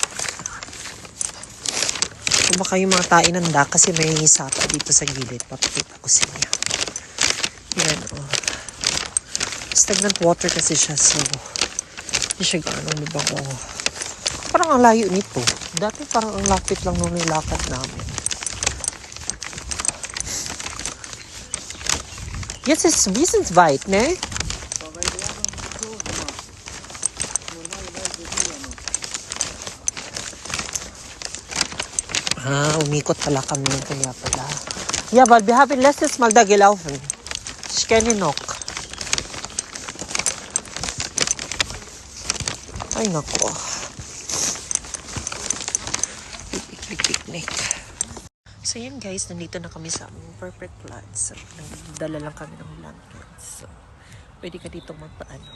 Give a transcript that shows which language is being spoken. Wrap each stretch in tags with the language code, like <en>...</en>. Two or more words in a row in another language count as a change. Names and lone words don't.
<tl>So baka yung mga tainanda kasi may sapa dito sa gilid. Papakita ko sa inyo. Yan, oh.</tl> <en>Stagnant water</en> <tl>kasi siya, so hindi siya gaano mabango. Parang ang layo nito. Dati parang ang lapit lang nung nilakad namin.</tl> <de>Jetzt ist es weit, ne?</de> <tl>Umikot pala kami kaya pala.</tl> <de>Ja, weil wir haben letztes Mal da gelaufen. Ich kenne noch.</de> <tl>Ay, nako. Picnic. So, yan guys. Nandito na kami sa aming</tl> <en>perfect lot.</en> <tl>So, nagdala lang kami ng blankets. So, pwede ka dito magpaano.</tl>